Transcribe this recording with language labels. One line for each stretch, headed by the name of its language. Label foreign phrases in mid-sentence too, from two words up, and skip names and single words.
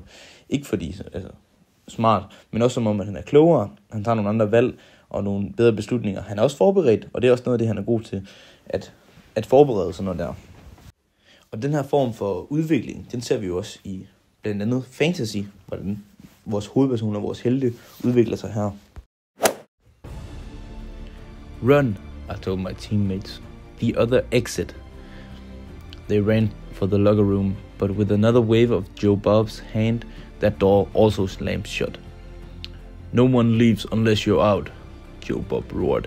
Danish: Ikke fordi smart, men også som om, at han er klogere, han tager nogle andre valg og nogle bedre beslutninger. Han er også forberedt, og det er også noget af det, han er god til, at forberede sig noget der. Og den her form for udvikling, den ser vi jo også i blandt andet fantasy, hvordan vores hovedpersoner, vores helte udvikler sig her.
English: Run, I told my teammates. The other exit. They ran for the locker room, but with another wave of Joe Bob's hand, That door also slammed shut. No one leaves unless you're out, Joe Bob roared.